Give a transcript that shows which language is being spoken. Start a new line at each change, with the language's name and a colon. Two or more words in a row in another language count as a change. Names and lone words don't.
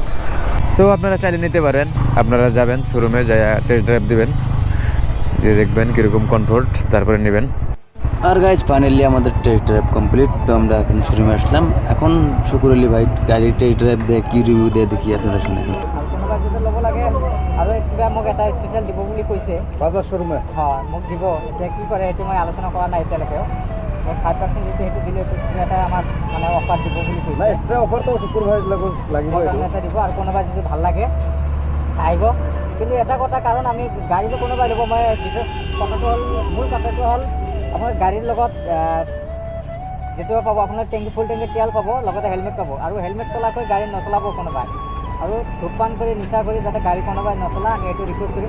Bangla: তো আপনারা চালিয়ে নিতে পারেন, আপনারা যাবেন শোরুমে যাই
English: test drive
Bangla: দিবেন, দিয়ে দেখবেন কীরকম কমফোর্ট, তারপরে নেবেন। আর
English: guys finally
Bangla: আমাদের
English: test drive complete.
Bangla: তো আমরা এখন শোরুমে আসলাম। এখন শুকুর আলী ভাই গাড়ির
English: test drive
Bangla: দিয়ে কি ৰিভিউ দিয়ে দেখি আপনারা শুনে।
Assamese: কোনোবা যদি ল'ব লাগে আৰু কিবা মোক এটা স্পেচিয়েল দিব বুলি কৈছে বাজাজ শোরুমে। হয়, মোক দিব। এতিয়া কি কৰে সেইটো মই আলোচনা কৰা নাই এতিয়ালৈকে। মোক 5% যদি সেইটো দিলে কিবা এটা আমাক মানে অফাৰ দিব বুলি কৈছে।
English: extra offer
Assamese: তো শুকুর ভাই লাগিব এটা দিব, আৰু কোনোবা যদি ভাল লাগে আহিব। কিন্তু এটা কথা, কাৰণ আমি গাড়ীটো কোনোবাই ল'ব, মই বিশেষ কথাটো হ'ল, মূল কথাটো হ'ল আপোনাৰ গাড়ীৰ লগত যিটো পাব, আপোনাৰ ফুল টেংকি তেল পাব, লগতে হেলমেট পাব। আৰু হেলমেট চলাকৈ গাড়ী নচলাব কোনোবাই, আৰু ধূমপান কৰি নিচা কৰি যাতে গাড়ী কোনোবাই নচলা, আমি এইটো ৰিকুৱেষ্ট কৰিম।